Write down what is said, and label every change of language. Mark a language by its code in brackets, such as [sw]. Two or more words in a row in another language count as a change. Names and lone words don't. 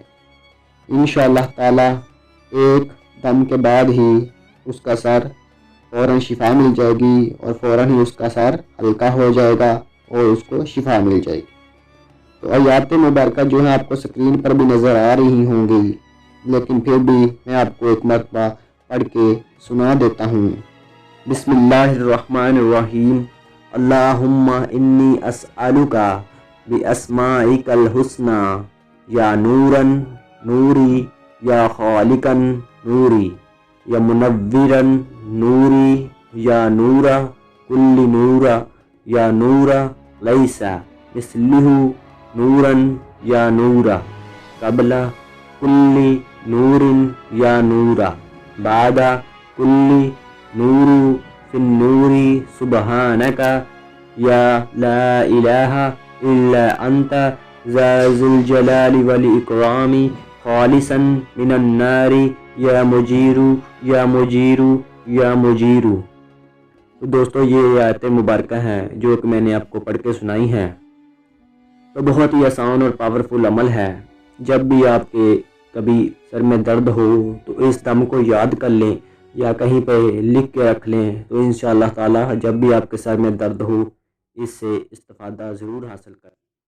[ar] انشاءاللہ تعالی [ur] ایک دم کے بعد ہی اس کا سر فوراً شفا مل جائے گی اور فوراً ہی اس کا سر ہلکا ہو جائے گا اور اس کو شفا مل جائے گی۔ تو آیات مبارکہ جو ہیں آپ کو سکرین پر بھی نظر آ رہی ہوں گی، لیکن پھر بھی میں آپ کو ایک مرتبہ پڑھ کے سنا دیتا ہوں۔ [ar] بسم اللہ الرحمن الرحیم۔ اللہم انی اسألک باسمائک الحسنی یا نورا نوری یا خالقا نوری یا منورا نوری یا نورا کل نورا یا نورا لیس مثلہ نورا یا نورا قبل کل نور یا نورا بعد کل نور فی النور سبحانک یا لا الہ الا انت ذا الجلال والاکرام خالصا من النار یا مجیر یا مجیر یا مجیر۔ [ur] تو دوستو یہ آیت مبارکہ ہیں جو کہ میں نے آپ کو پڑھ کے سنائی ہیں۔ تو بہت ہی آسان اور پاورفل عمل ہے۔ جب بھی آپ کے کبھی سر میں درد ہو تو اس دم کو یاد کر لیں یا کہیں پہ لکھ کے رکھ لیں، تو [ar] انشاءاللہ تعالی [ur] جب بھی آپ کے سر میں درد ہو اس سے استفادہ ضرور حاصل کریں۔